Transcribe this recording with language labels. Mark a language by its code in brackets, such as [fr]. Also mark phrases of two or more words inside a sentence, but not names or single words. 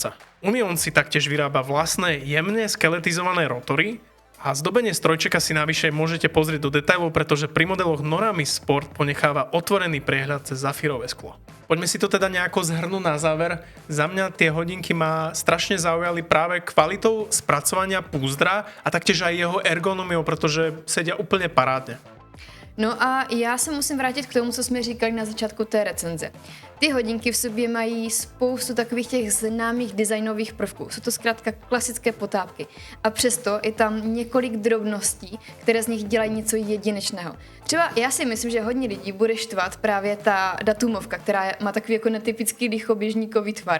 [sk] Union si taktiež vyrába vlastné jemne skeletizované rotory a zdobenie strojčeka si navyše môžete pozrieť do detailov, pretože pri modeloch Noramis Sport ponecháva otvorený priehľad cez zafírové sklo. Poďme si to teda nejako zhrnúť na záver. Za mňa tie hodinky ma strašne zaujali práve kvalitou spracovania púzdra a taktiež aj jeho ergonómiou, pretože sedia úplne parádne. [cs] No a já se musím vrátit k tomu, co jsme říkali na začátku té recenze. Ty hodinky v sobě mají spoustu takových těch známých designových prvků. Jsou to zkrátka klasické potápky. A přesto je tam několik drobností, které z nich dělají něco jedinečného. Třeba já si myslím, že hodně lidí bude štvat právě ta datumovka, která má takový jako netypický lichoběžníkový tvar.